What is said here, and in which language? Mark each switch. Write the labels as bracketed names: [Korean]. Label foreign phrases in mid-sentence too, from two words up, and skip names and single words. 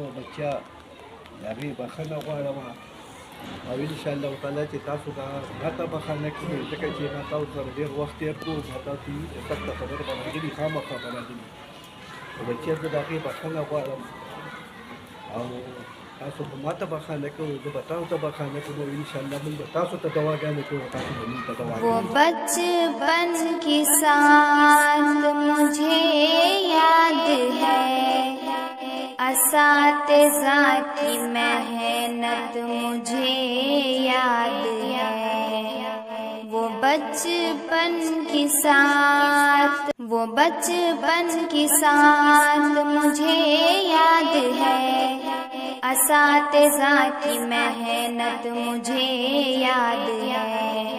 [Pashto] بچیا د هغې بښنه غواړم او [Arabic] انشاءالله تعالی [Pashto] چې تاسو به راته بښنه کړئ، ځکه چې ما تاسو سره ډېر وخت تېر کړو، ما تاسو د سخته خبره به راغلي، خامخا به راغلي، خو بچیا زه د هغې بښنه غواړم او تاسو به ما ته بخښنه کوئ، زه به تاسو ته بخښنه کوم او انشاءالله موږ به تاسو ته دواګانې کوو، تاسو به موږ ته دواګانې [Urdu] وہ بچپن کی ساتھ مجھے یاد ہے، اساتذہ کی محنت مجھے یاد ہے۔ وہ بچپن کی ساتھ مجھے یاد ہے، اساتذہ کی محنت مجھے یاد ہے۔